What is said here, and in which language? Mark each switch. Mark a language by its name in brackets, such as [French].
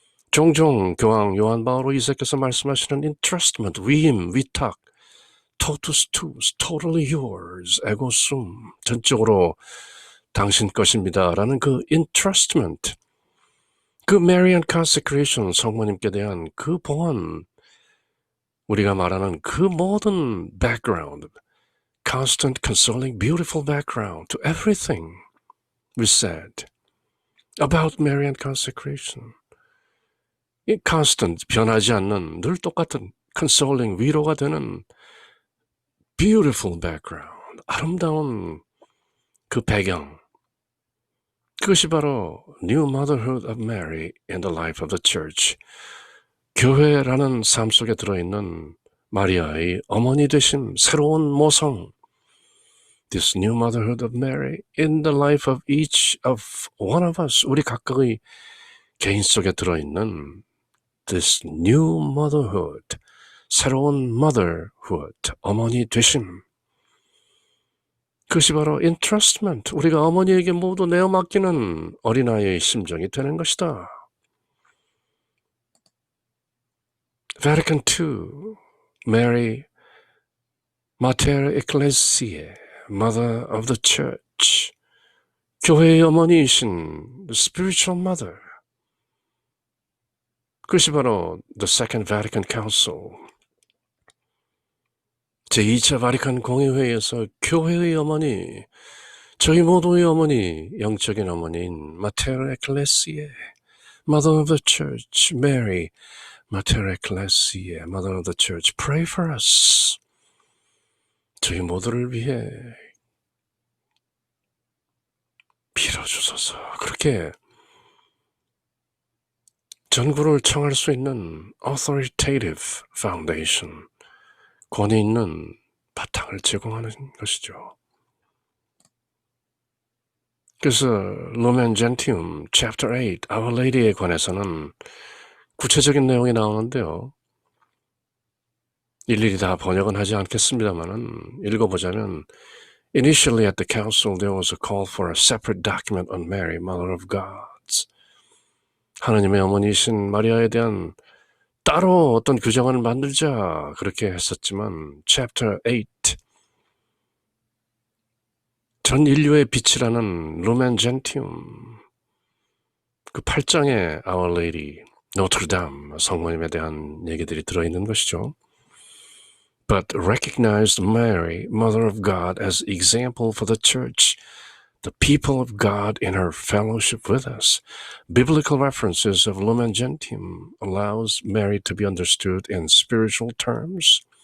[Korean] 종종 교황 요한 바오로 2세께서 말씀하시는 entrustment, 위임, 위탁, [Latin] totus tuus, [English] totally yours, [Latin] ego sum, [Korean] 전적으로 당신 것입니다 라는 그 entrustment, 그 [English] Marian consecration, [Korean] 성모님께 대한 그 봉헌, 우리가 말하는 그 모든 [English] background, constant, consoling, beautiful background to everything we said about Marian consecration. [Korean] 이 constant, 변하지 않는, 늘 똑같은 consoling, 위로가 되는 [English] beautiful background, [Korean] 아름다운 그 배경, 그것이 바로 [English] New Motherhood of Mary in the Life of the Church, [Korean] 교회라는 삶 속에 들어있는 마리아의 어머니 되심, 새로운 모성, [English] This New Motherhood of Mary in the life of each of one of us, [Korean] 우리 각각의 개인 속에 들어있는 [English] This New Motherhood, [Korean] 새로운 motherhood, 어머니 되심, 그것이 바로 entrustment, 우리가 어머니에게 모두 내어 맡기는 어린아이의 심정이 되는 것이다. [English] Vatican II, Mary, Mater Ecclesiae, Mother of the Church, [Korean] 교회의 어머니이신 [English] the spiritual mother, [Korean] 그것이 바로 [English] the Second Vatican Council, [Korean] 제2차 바리칸 공의회에서 교회의 어머니, 저희 모두의 어머니, 영적인 어머니인 [English] Mater Ecclesiae, Mother of the Church, Mary, Mater Ecclesiae, Mother of the Church, pray for us. [Korean] 저희 모두를 위해 빌어주소서. 그렇게 전구를 청할 수 있는 [English] authoritative foundation, [Korean] 권위 있는 바탕을 제공하는 것이죠. 그래서 Lumen Gentium Chapter 8, [English] Our Lady [Korean] 에 관해서는 구체적인 내용이 나오는데요. 일일이 다 번역은 하지 않겠습니다만은 읽어보자면 [English] Initially at the council there was a call for a separate document on Mary, Mother of God. [Korean] 하나님의 어머니이신 마리아에 대한 따로 어떤 규정을 만들자 그렇게 했었지만 Chapter 8, 전 인류의 빛이라는 Lumen Gentium, 그 8장에 [English] Our Lady, [Korean] 노트르담 성모님에 대한 얘기들이 들어있는 것이죠. [English] But recognized Mary, Mother of God, as example for the church, the people of God in her fellowship with us. Biblical references of Lumen Gentium allows Mary to be understood in spiritual terms.